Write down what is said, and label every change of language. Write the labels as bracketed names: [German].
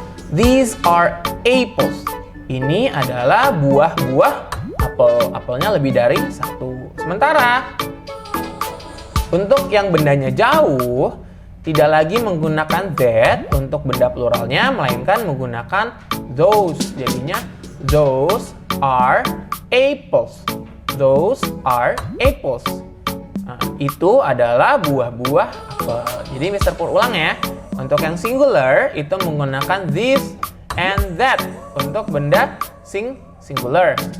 [English] These are apples. [Indonesian] Ini adalah buah-buah apel. Apelnya lebih dari satu. Sementara untuk yang bendanya jauh, tidak lagi menggunakan that untuk benda pluralnya, melainkan menggunakan those. Jadinya [English] those are apples. Those are apples. [Indonesian] Nah, itu adalah buah-buah apel. Jadi Mr. Pur ulang ya. Untuk yang singular itu menggunakan [English] this and that [Indonesian] untuk benda singular.